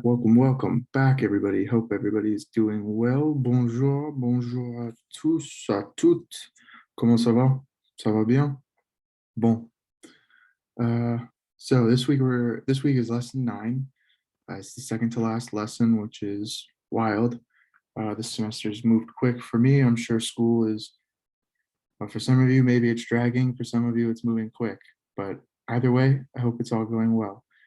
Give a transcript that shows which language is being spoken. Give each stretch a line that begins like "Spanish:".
English: Welcome back, everybody. Hope everybody's doing well.
French: Bonjour, bonjour à tous, à toutes. Comment ça va? Ça va bien? Bon.
English: Uh, so this week is lesson 9. It's the second to last lesson, which is wild. This semester's moved quick for me. I'm sure school is, for some of you, maybe it's dragging. For some of you, it's moving quick. But either way, I hope it's all going well.